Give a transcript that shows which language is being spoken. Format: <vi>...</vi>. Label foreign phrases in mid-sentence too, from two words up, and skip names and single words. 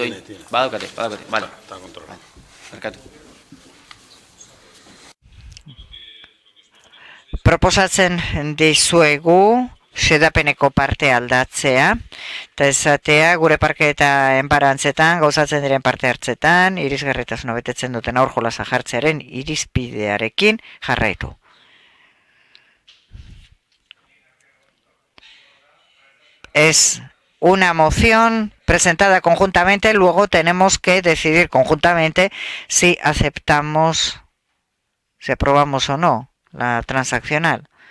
<eu>Badaukate, bale.</eu> <es>Está controlado.</es> <eu>Barkatu. Proposatzen dizuegu xedapeneko parte aldatzea, eta esatea gure parke eta enparantzetan, gauzatzen diren parte hartzetan, irisgarritasuna betetzen duten aur jolasa jartzearen irizpidearekin jarraitu.</eu> <es>Es una moción presentada conjuntamente, luego tenemos que decidir conjuntamente si aceptamos, si aprobamos o no la transaccional.</es>